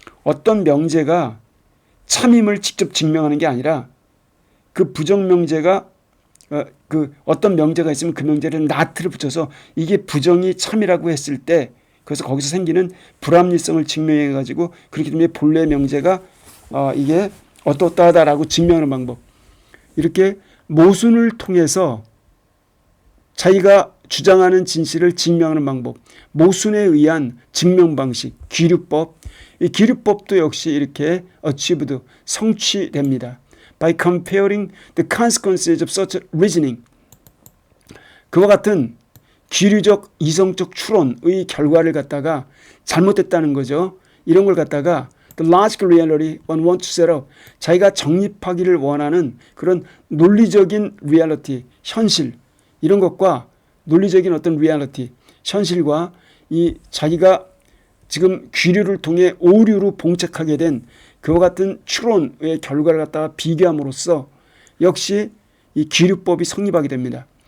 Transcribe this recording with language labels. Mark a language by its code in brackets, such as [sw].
[ko] 어떤 명제가 참임을 직접 증명하는 게 아니라 그 부정명제가 그 어떤 명제가 있으면 그 명제를 not를 붙여서 이게 부정이 참이라고 했을 때 그래서 거기서 생기는 불합리성을 증명해 가지고 그렇기 때문에 본래 명제가 이게 어떠하다라고 증명하는 방법. 이렇게 모순을 통해서 자기가 주장하는 진실을 증명하는 방법, 모순에 의한 증명 방식, 기류법. 이 기류법도 역시 이렇게 achieved, 성취됩니다. [en] By comparing the consequences of such reasoning. [ko] 그와 같은 기류적 이성적 추론의 결과를 갖다가 잘못됐다는 거죠. 이런 걸 갖다가 [en] the logical reality one wants to set up. [ko] 자기가 정립하기를 원하는 그런 논리적인 reality, 현실 이런 것과 논리적인 어떤 reality, 현실과 이 자기가 지금 기류를 통해 오류로 봉착하게 된 그와 같은 추론의 결과를 갖다가 비교함으로써 역시 이 기류법이 성립하게 됩니다.